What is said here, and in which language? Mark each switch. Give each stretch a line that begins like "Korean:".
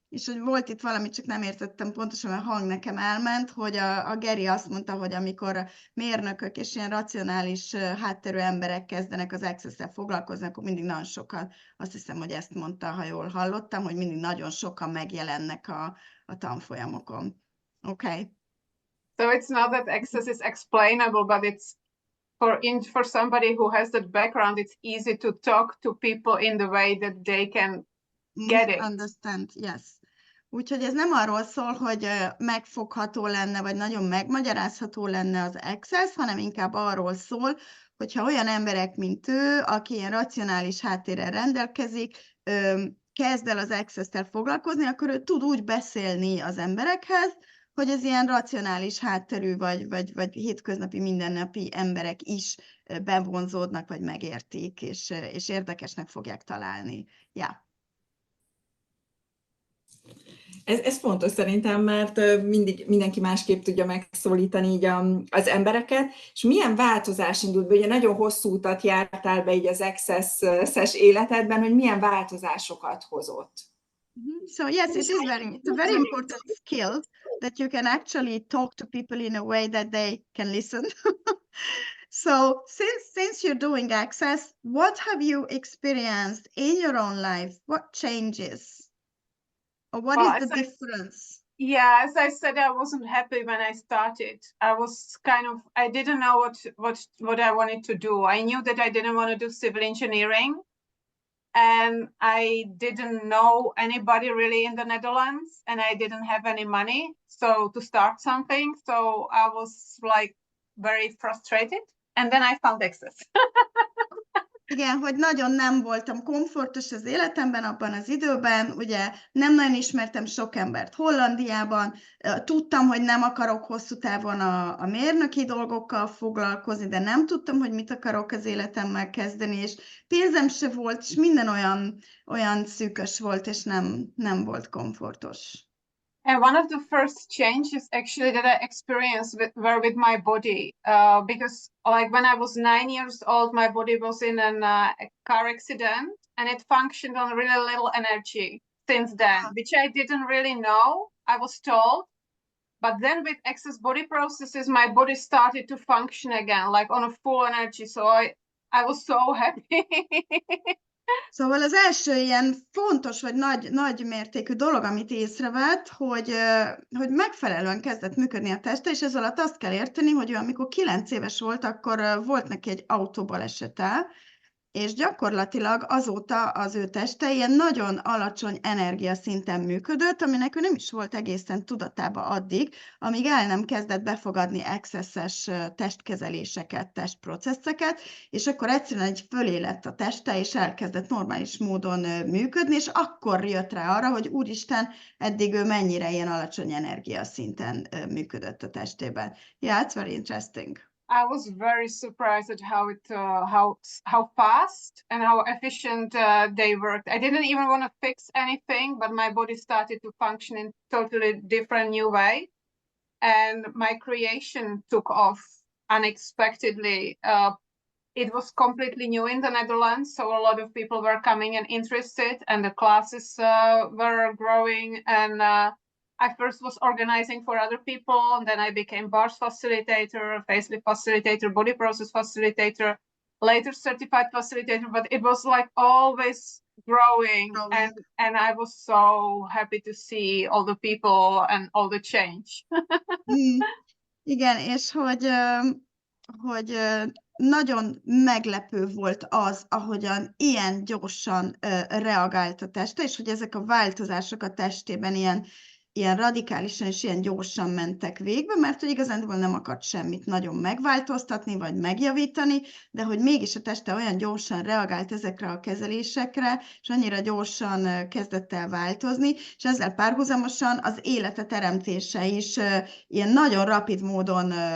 Hungarian: És hogy volt itt valami, csak nem értettem pontosan, mert a hang nekem elment, hogy a Geri azt mondta, hogy amikor mérnökök és ilyen racionális hátterű emberek kezdenek az access-szel foglalkozni, akkor mindig nagyon sokan, azt hiszem, hogy ezt mondta, ha jól hallottam, hogy mindig nagyon sokan megjelennek a tanfolyamokon.
English: Okay. So it's not that access is explainable, but it's for somebody who has that background, it's easy to talk to people in the way that they can get it. Understand, yes.
Hungarian: Úgyhogy ez nem arról szól, hogy megfogható lenne, vagy nagyon megmagyarázható lenne az access, hanem inkább arról szól, hogyha olyan emberek, mint ő, aki ilyen racionális háttérrel rendelkezik, kezd el az access-tel foglalkozni, akkor ő tud úgy beszélni az emberekhez, hogy ez ilyen racionális hátterű, vagy hétköznapi, mindennapi emberek is bevonzódnak, vagy megértik, és érdekesnek fogják találni.
English: Yeah.
Hungarian: Ez fontos szerintem, mert mindenki másképp tudja megszólítani így az embereket, és milyen változás indult be? Ugye nagyon hosszú utat jártál be így az access-es életedben, hogy milyen változásokat hozott?
English: So yes, it's a very important skill that you can actually talk to people in a way that they can listen. So since you're doing access, what have you experienced in your own life? What changes? Or what is the difference? As I said, I wasn't happy when I started. I didn't know what I wanted to do. I knew that I didn't want to do civil engineering, and I didn't know anybody really in the Netherlands, and I didn't have any money to start something. So I was like very frustrated, and then I found access.
Hungarian: Igen, hogy nagyon nem voltam komfortos az életemben abban az időben, ugye nem nagyon ismertem sok embert Hollandiában, tudtam, hogy nem akarok hosszú távon a mérnöki dolgokkal foglalkozni, de nem tudtam, hogy mit akarok az életemmel kezdeni, és pénzem se volt, és minden olyan szűkös volt, és nem volt komfortos.
English: And one of the first changes actually that I experienced were with my body, because like when I was 9 years old, my body was in a car accident, and it functioned on really little energy since then, which I didn't really know. I was told, but then with access body processes, my body started to function again, like on a full energy. So I was so happy.
Hungarian: Szóval az első ilyen fontos, vagy nagy mértékű dolog, amit észrevett, hogy megfelelően kezdett működni a teste, és ez alatt azt kell érteni, hogy ő amikor 9 éves volt, akkor volt neki egy autóbalesete, és gyakorlatilag azóta az ő teste ilyen nagyon alacsony energiaszinten működött, aminek ő nem is volt egészen tudatában addig, amíg el nem kezdett befogadni access-es testkezeléseket, testprocesszeket, és akkor egyszerűen egy fölé lett a teste, és elkezdett normális módon működni, és akkor jött rá arra, hogy úristen, eddig ő mennyire ilyen alacsony energiaszinten működött a testében.
English: Yeah, it's very interesting. I was very surprised at how fast and how efficient they worked. I didn't even want to fix anything, but my body started to function in totally different new way, and my creation took off unexpectedly. It was completely new in the Netherlands, so a lot of people were coming and interested, and the classes were growing. And I first was organizing for other people, and then I became bars facilitator, facelift facilitator, body process facilitator, later certified facilitator. But it was like always growing, and I was so happy to see all the people and all the change.
Hungarian: Igen, és hogy nagyon meglepő volt az, ahogyan ilyen gyorsan reagált a teste, és hogy ezek a változások a testében ilyen radikálisan és ilyen gyorsan mentek végbe, mert hogy igazándiból nem akart semmit nagyon megváltoztatni, vagy megjavítani, de hogy mégis a teste olyan gyorsan reagált ezekre a kezelésekre, és annyira gyorsan kezdett el változni, és ezzel párhuzamosan az élete teremtése is ilyen nagyon rapid módon